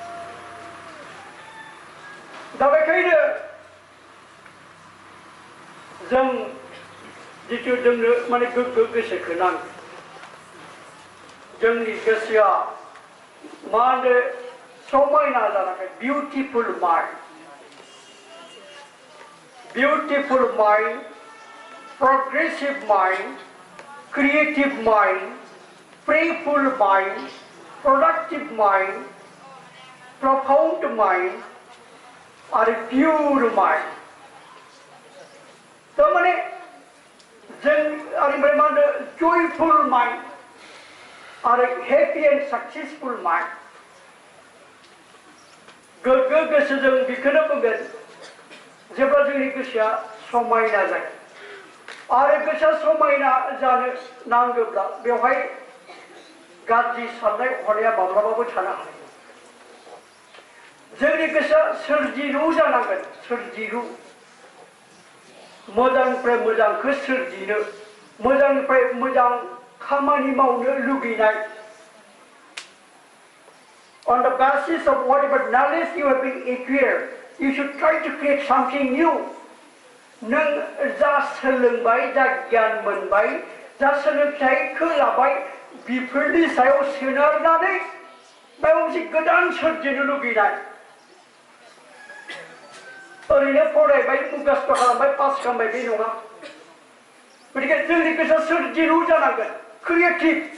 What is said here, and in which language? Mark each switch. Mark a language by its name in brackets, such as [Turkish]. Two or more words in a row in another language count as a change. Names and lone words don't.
[Bodo] दा बेखायनो जों जिथु जोंनो माने गोग्गो गोसोखौ नांगौ जोंनि गोसोआ मा होनो समायना जानांगोन [English] beautiful mind progressive mind creative mind prayerful mind, productive mind, profound mind, or pure mind. So many joyful mind, or happy and successful mind. [Bodo] गोग्गो गोसोजों बेखौनो बुंगोन जेब्ला जोंनि गोसोआ समायना जायो आरो गोसोआ समायना जानो नांगौब्ला बेवहाय गाज्रि साननाय हनाया माब्लाबाबो थानो हाया जोंनि गोसोआ सोरजिलु जानांगोन सोरजिलु मोजांनिफ्राय मोजांखौ सोरजिनो मोजांनिफ्राय मोजां खामानि मावनो लुगैनाय [English] on the basis of whatever knowledge you have been acquired you should try to create something new [Bodo] नों जा सोलोंबाय जा गियान मोनबाय जा सोलोंथाइखौ लाबाय बेफोरनि सायाव सोनारनानै माबा मोनसे गोदान सोरजिनो लुगैनाय ओरैनो फरायबाय मुखस्थ खालामबाय पास खालामबाय बे नङा गतिके जोंनि गोसोआ सोरजिलु जानांगोन क्रिएटिभ